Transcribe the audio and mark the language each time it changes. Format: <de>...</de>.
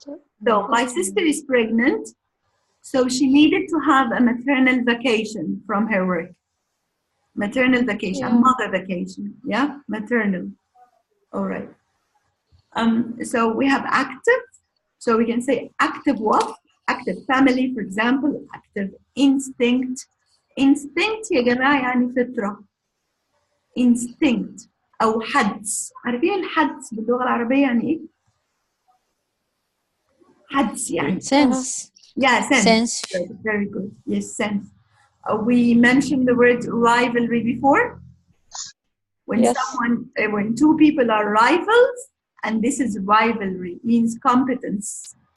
<en>So my sister is pregnant, so she needed to have a maternal vacation from her work. Maternal vacation, mother vacation, yeah, maternal. All right. So we have active. So we can say active what? Active family, for example, active instinct.</en> <ar>Instinct يا جماعة يعني فطرة. Instinct أو حدس. عارفين الحدس باللغة العربية يعني إيه؟ حدس يعني.</ar> <en>Sense. Yeah, sense. Very good. Yes, sense. We mentioned the word rivalry before. When two people are rivals, and this is rivalry, means competence.</en>